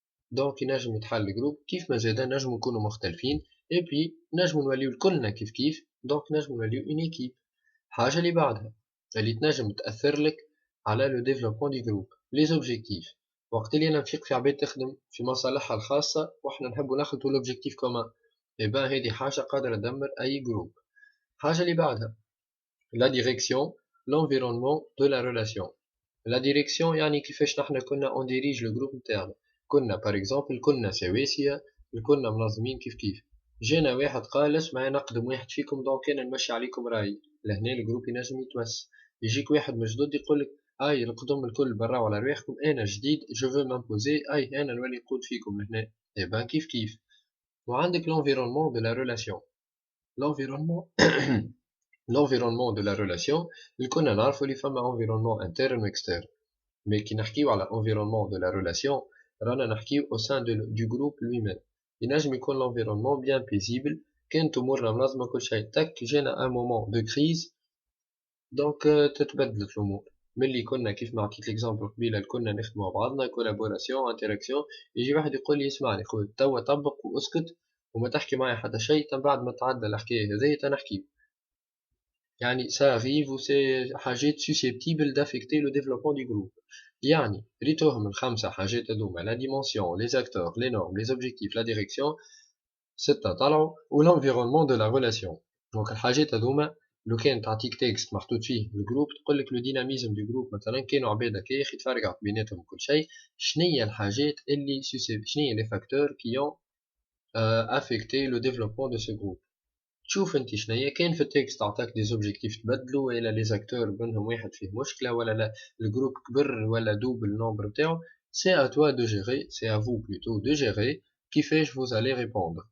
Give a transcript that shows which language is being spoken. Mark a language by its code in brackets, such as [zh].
[ar] دونك ينجم يتحل الجروب كيف ما زادا نجمو نكونو مختلفين اي بي نجمو نوليو كلنا كيف كيف، دونك نجمو نوليو اون ايكيب. الحاجة اللي بعدها اللي تنجم تأثر لك على لو ديفلوبمون دي جروب لي زوبجيكتيف. وقت اللي انا نفيق في عباد تخدم في مصالحها الخاصة وحنا نحبو ناخدو لوبجيكتيف كومان، اي بان هذه حاجة قادرة تدمر اي جروب. [fr] الحاجة اللي بعدها la direction, l'environnement de la relation. La direction يعني كيفاش نحنا كنا on dirige le groupe نتاعنا. [ar] كنا par exemple كنا سواسية، كنا منظمين كيف كيف. جانا واحد قال اسمع انا اقدم واحد فيكم دونك انا نمشي عليكم رايي، لهنا الجروب ينجم يتوس. يجيك واحد من جدد يقولك اي القدم الكل براو على رواحكم انا جديد جو فو مامبوزي اي انا نولي نقود فيكم لهنا. اي بان كيف كيف. [fr] وعندك l'environnement de la relation. L'environnement l'environnement de la relation كنا نعرفوا اللي فما environnement interne و externe، mais كي نحكيو على environnement de la relation رانا نحكيو au sein du groupe lui-même. [ar] ينجم يكون l'environnement bien paisible كانت أمورنا منظمة كل شيء تك جانا un moment de crise دونك تتبدلت الأمور. ملي كنا كيف ما عطيت ليكزامبل قبيله كنا نخدموا مع بعضنا كولابوراسيون انتراكسيون، يجي واحد يقول لي اسمعني خويا توا طبق واسكت وما تحكي معايا حتى شيء تم بعد ما تعدى الحكايه هذه تنحكي. [fr] يعني ça arrive و c'est حاجات susceptibles d'affecter le développement du groupe. يعني ريتوهم الخمسة حاجات هذوما la dimension, les acteurs, les normes, les objectifs, la direction ستة طلعوا و l'environnement de la relation. [ar] دونك الحاجات هذوما لو كان تعطيك تكست محطوط فيه الجروب تقول لك لو ديناميزم دو جروب مثلا كانوا عباد هكا يا اخي تفرقع بيناتهم كل شيء، شنيا الحاجات اللي شنيا لي فاكتور كي اون افيكتي لو ديفلوبمون دو سو جروب. تشوف انت شنيا كان في التكست عطاك دي زوبجيكتيف تبدلوا ولا لي زاكتور بينهم واحد فيه مشكله ولا لا الجروب كبر ولا دوب النومبر نتاعو، سي ا توا دو جيري سي ا فو بلوتو دو جيري كيفاش فوز الي ريبوندر.